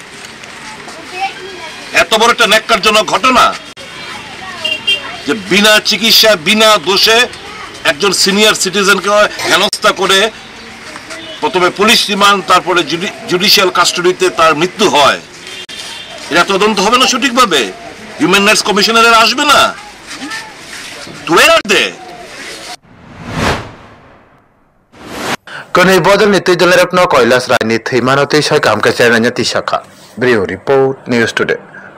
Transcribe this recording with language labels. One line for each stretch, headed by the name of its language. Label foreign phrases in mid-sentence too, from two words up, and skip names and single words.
Bangla: এত বড় একটা ন্যাক্কারজনক ঘটনা যে বিনা চিকিৎসা বিনা দোষে একজন সিনিয়র সিটিজেনকে হেনস্থা করে প্রথমে
English: police remand
Bangla: তারপরে জুডিশিয়াল কাস্টডিতে তার মৃত্যু হয় এটা তদন্ত হবে না সঠিকভাবে
English: human rights
Bangla: কমিশনারের আসবে না তুলে রাখবে
Kok Borok: Kani bodol ni tijol rekno Koilas Rai ni Thimanoti Shai Kamka Chernanya Tishaka
English: Brio Report News Today